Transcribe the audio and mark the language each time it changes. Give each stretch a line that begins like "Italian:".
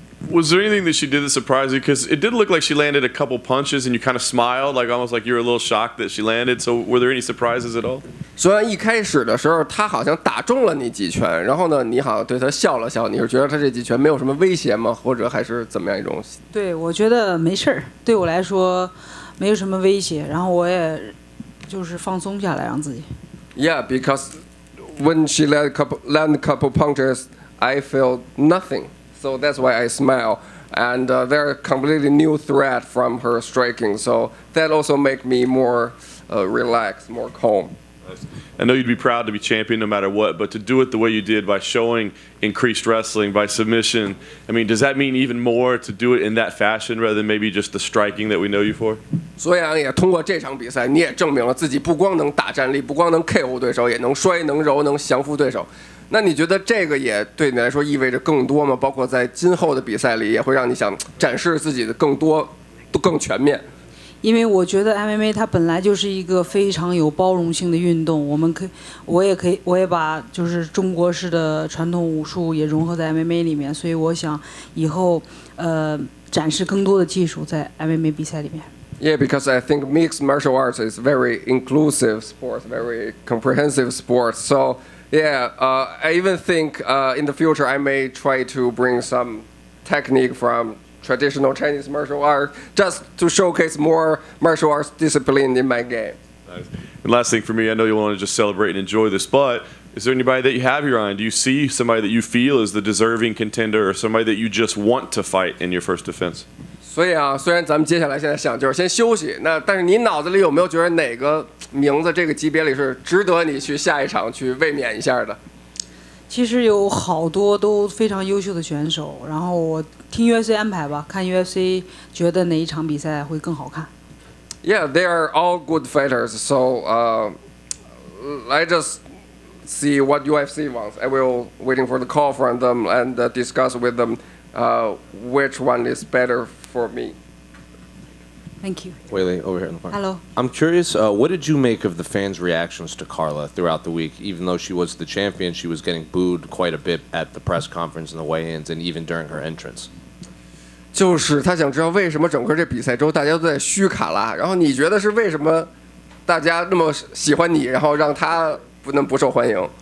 English: Was there anything that she did that surprised you? Because it did look like she landed a couple punches and you kind of smiled, like almost like you were a little shocked that she landed. So were there any surprises at all?
Chinese: 虽然一开始的时候他好像打中了你几拳，然后呢，你好像对他笑了笑，你是觉得他这几拳没有什么威胁吗？或者还是怎么样一种？对，我觉得没事儿，对我来说没有什么威胁，然后我也就是放松下来让自己。
English: Yeah, because when she land a couple punches, I feel nothing. So that's why I smile. And they're a completely new threat from her striking. So that also make me more relaxed, more calm. I know you'd be proud to be champion no matter what, but to do it the way you did by showing increased wrestling, by submission, I mean, does that mean even more to do it in that fashion rather than maybe just the striking that we know you for?
Chinese: 所以啊，也通过这场比赛，你也证明了自己不光能打站立，不光能 KO 对手，也能摔、能揉、能降服对手。那你觉得这个也对你来说意味着更多吗？包括在今后的比赛里，也会让你想展示自己的更多、更全面。因为我觉得 MMA 它本来就是一个非常有包容性的运动，我也把就是中国式的传统武术也融合在 MMA 里面，所以我想以后展示更多的技术在 MMA 比赛里面。
English: Yeah, because I think mixed martial arts is very inclusive sport, very comprehensive sport. So yeah, I even think in the future I may try to bring some technique from traditional Chinese martial art just to showcase more martial arts discipline in my game. Nice. And last thing for me, I know you want to just celebrate and enjoy this, but is there anybody that you have your eye on? Do you see somebody that you feel is the deserving contender or somebody that you just want to fight in your first defense?
Chinese: 所以啊，虽然咱们接下来现在想就是先休息，但是你脑子里有没有觉得哪个名字这个级别里是值得你去下一场去卫冕一下的？其实有好多都非常优秀的选手，然后我听 UFC 安排吧，看 UFC 觉得哪一场比赛会更好看。
English: Yeah, they are all good fighters. So I just see what UFC wants. I will waiting for the call from them and discuss with them which one is better for me. Thank you. Weili, over here in the front. Hello. I'm curious, what did you make of the fans' reactions to Carla throughout the week? Even though she was the champion, she was getting booed quite a bit at the press conference and the weigh-ins, and even during her entrance.
Chinese: 就是他想知道为什么整个这比赛周大家都在嘘卡拉，然后你觉得是为什么大家那么喜欢你，然后让他不能不受欢迎？